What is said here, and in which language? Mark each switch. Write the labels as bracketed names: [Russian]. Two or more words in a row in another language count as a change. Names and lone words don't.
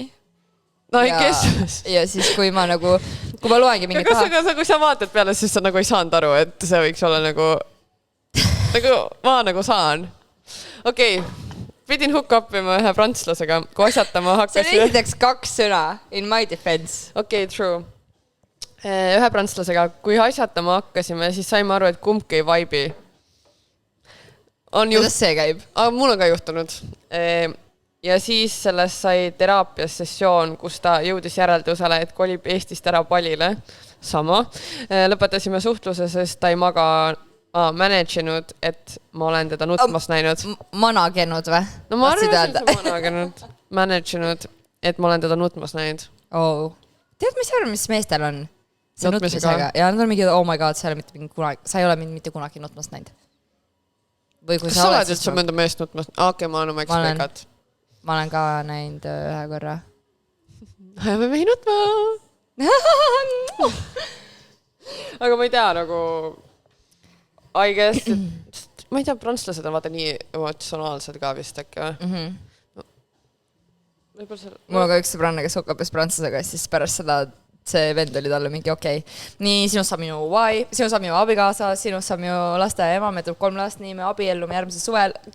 [Estonian] No ei kes? Ja siis kui ma nagu, kui ma loengi mingi kui sa vaatad peale, siis sa nagu ei saanud aru, et see võiks olla nagu ma nagu saan. Okei. Pidin hukkapima ühe prantslasega, kui asjatama hakkas... See on esiteks 2 sõna, [English] in my defense. Okei, true. [Estonian] Ühe prantslasega, kui asjatama hakkasime, siis saime aru, et kumbki ei vaibi. Kuidas see käib? Mul on ka juhtunud. Ja siis sellest sai teraapias sessioon, kus ta jõudis järeldusele, et kolib Eestist ära Palile. Sama. Lõpetasime suhtluse, sest ta ei maga... managenud, et ma olen teda nutmas näinud. Managenud või? No ma arvasin, et managenud. Managenud, et ma olen teda nutmas näinud. Oh. Tead, mis arvan, mis meestel on? See nutmisega. Ja nad on mingi, [English] oh my god, [Estonian] sa ei ole mitte kunagi nutmas näinud. Kas sa oled üldse mõnda meest nutmas? Okei, ma olen oma ekspeikat. Ma olen ka näinud ühe korra. Ajame mehi nutma! Aga ma ei tea, nagu... [English] I guess, [Estonian] ma ei tea, prantslased on vaata nii emotsionaalsed ka vist äkki või? Mul on ka üks sõbranna, kes hukkapis prantslasega, siis pärast seda see vend oli talle mingi okei. Nii, sinust saab minu sinust saab minu abikaasa, sinust saab minu lasteaia ema, me tuleb 3 last, nii me abiellume järgmisel suvel.